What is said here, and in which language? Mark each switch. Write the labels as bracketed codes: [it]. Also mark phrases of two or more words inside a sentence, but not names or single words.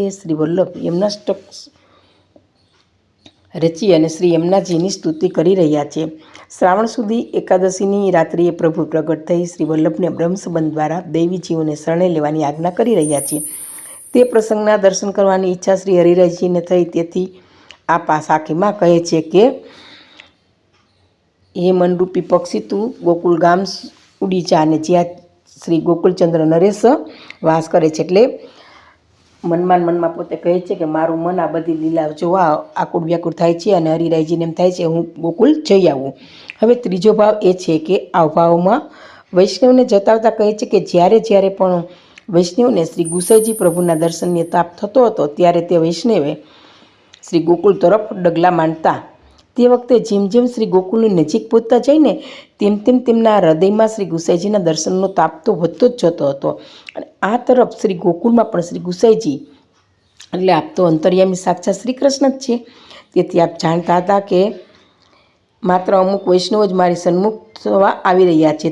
[gu] શ્રી વલ્લભ યમુનાષ્ટક રચી અને શ્રી યમુનાજીની સ્તુતિ કરી રહ્યા છે। શ્રાવણ સુધી એકાદશીની રાત્રિએ પ્રભુ પ્રગટ થઈ શ્રી વલ્લભને બ્રહ્મસંબંધ દ્વારા દૈવી જીવોને શરણે લેવાની આજ્ઞા કરી રહ્યા છે। તે પ્રસંગના દર્શન કરવાની ઈચ્છા શ્રી હરિરાયજીને થઈ। તેથી આ સાખીમાં કહે છે કે હે મનરૂપી પક્ષી તૂ ગોકુલ ગામ ઊડી જા ને જ્યાં શ્રી ગોકુલચંદ્ર નરેશ વાસ કરે છે। એટલે મનમા મનમા પોતે કહે છે કે મારું મન આ બધી લીલા જોવા આકુળ વ્યાકુળ થાય છે અને હરિરાયજીને એમ થાય છે હું ગોકુલ જઈ આવું। હવે ત્રીજો ભાવ એ છે કે આ ભાવમાં વૈષ્ણવને જતાવતા કહે છે કે જ્યારે જ્યારે પણ વૈષ્ણવને શ્રી ગુસાઈજી પ્રભુના દર્શનને તાપ થતો હતો ત્યારે તે વૈષ્ણવે શ્રી ગોકુલ તરફ ડગલા માંડતા। તે વખતે જેમ જેમ શ્રી ગોકુલની નજીક પહોંચતા જઈને તેમ તેમ તેમના હૃદયમાં શ્રી ગુસાઈજીના દર્શનનો તાપ તો વધતો જ જતો હતો। અને આ તરફ શ્રી ગોકુલમાં પણ શ્રી ગુસાઈજી એટલે આપ તો અંતર્યામી સાક્ષાત શ્રી કૃષ્ણ જ છે। તેથી આપ જાણતા હતા કે માત્ર અમુક વૈષ્ણવ જ મારી સન્મુખ થવા આવી રહ્યા છે।